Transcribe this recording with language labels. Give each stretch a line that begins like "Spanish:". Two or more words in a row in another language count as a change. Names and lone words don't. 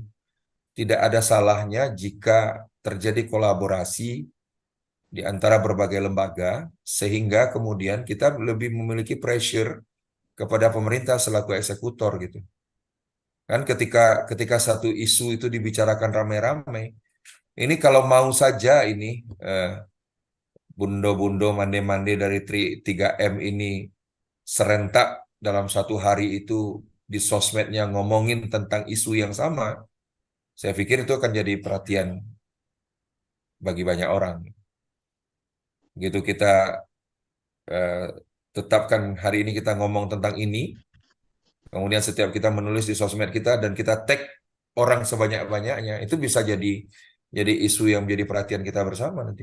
Indonesian: Tidak ada salahnya jika terjadi kolaborasi di antara berbagai lembaga, sehingga kemudian kita lebih memiliki pressure kepada pemerintah selaku eksekutor gitu. Kan ketika satu isu itu dibicarakan rame-rame, ini kalau mau saja ini bundo-bundo mande-mande dari 3M ini serentak dalam satu hari itu di sosmednya ngomongin tentang isu yang sama, saya pikir itu akan jadi perhatian bagi banyak orang. Begitu kita tetapkan hari ini kita ngomong tentang ini, kemudian setiap kita menulis di sosmed kita dan kita tag orang sebanyak-banyaknya, itu bisa jadi isu yang menjadi perhatian kita bersama nanti.